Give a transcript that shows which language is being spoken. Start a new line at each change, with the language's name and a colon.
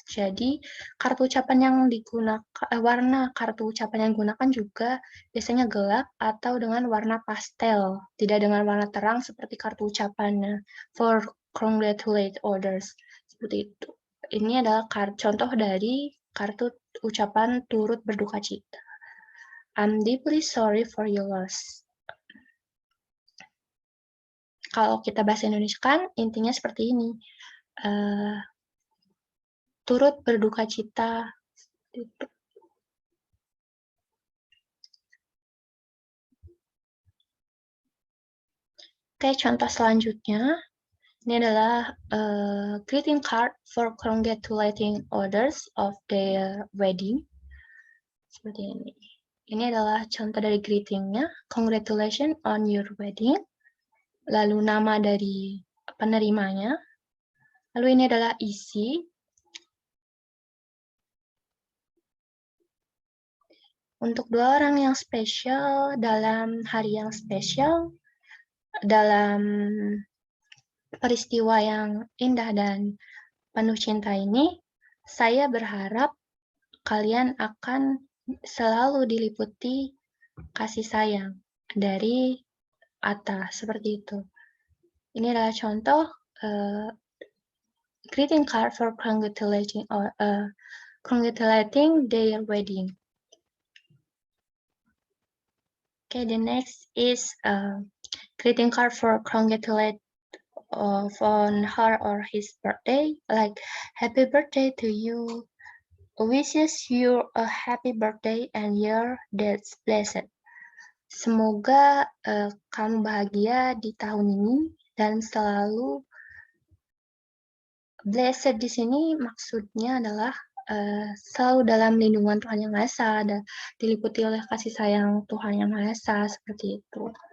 Indonesian: Jadi kartu ucapan yang digunakan, warna kartu ucapan yang digunakan juga biasanya gelap atau dengan warna pastel, tidak dengan warna terang seperti kartu ucapannya
English: for congratulate others,
Indonesian: seperti itu. Ini adalah contoh dari kartu ucapan turut berduka cita.
English: I'm deeply sorry for your loss.
Indonesian: Kalau kita bahasa Indonesia kan intinya seperti ini. Turut berduka cita. Oke, contoh selanjutnya. Ini adalah
English: greeting card for congratulating others of their wedding.
Indonesian: Seperti ini. Ini adalah contoh dari greetingnya.
English: Congratulations on your wedding.
Indonesian: Lalu nama dari penerimanya. Lalu ini adalah isi. Untuk 2 orang yang spesial dalam hari yang spesial, dalam peristiwa yang indah dan penuh cinta ini, saya berharap kalian akan selalu diliputi kasih sayang dari Atta, seperti itu. Ini adalah contoh
English: greeting card for congratulating their wedding. Okay, the next is greeting card for congratulate on her or his birthday, like happy birthday to you, wishes you a happy birthday and year that's blessed.
Indonesian: Semoga kamu bahagia di tahun ini dan selalu blessed di sini maksudnya adalah selalu dalam lindungan Tuhan Yang Maha Esa, diliputi oleh kasih sayang Tuhan Yang Maha Esa, seperti itu.